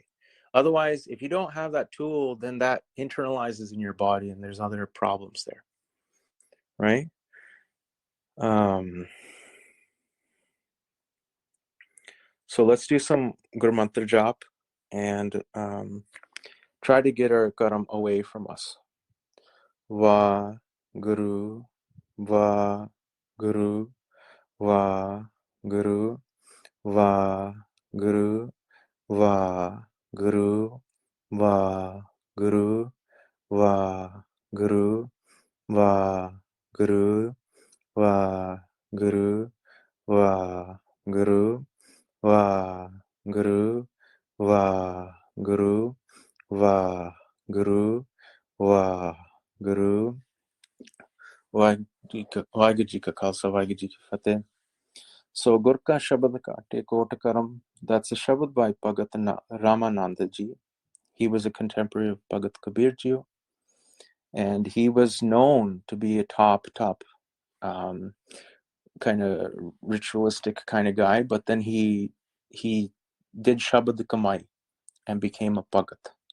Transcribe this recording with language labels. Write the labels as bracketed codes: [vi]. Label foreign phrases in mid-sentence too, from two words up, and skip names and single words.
[en] Otherwise, if you don't have that tool, then that internalizes in your body and there's other problems there, right? So let's do some Guru Mantra Jap and try to get our karam away from us. [pa] ਵਾ ਗੁਰੂ, ਵਾ ਗੁਰੂ, ਵਾ ਗੁਰੂ, ਵਾ ਗੁਰੂ, ਵਾ Guru, Va ਗੁਰੂ, ਵਾ ਗੁਰੂ, ਵਾ ਗੁਰੂ, ਵਾ ਗੁਰੂ, ਵਾ ਗੁਰੂ, ਵਾ ਗੁਰੂ, ਵਾ ਗੁਰੂ, ਵਾ ਗੁਰੂ, ਵਾ ਗੁਰੂ, ਵਾ ਗੁਰੂ, ਵਾਹਿਗੁਰੂ ਜੀ ਕਾ ਖਾਲਸਾ, ਵਾਹਿਗੁਰੂ ਜੀ ਕੀ ਫਤਿਹ. So ਗੁਰ ਕਾ ਸ਼ਬਦ ਕਾਟੇ ਕੋਟ ਕਰਮ, [en] that's a Shabad by Bhagat Ramananda Ji. He was a contemporary of Bhagat Kabir Ji, and he was known to be a top um, kind of ritualistic kind of guy, but then he did [pa] ਸ਼ਬਦ ਕਮਾਈ [en] and became a Bhagat.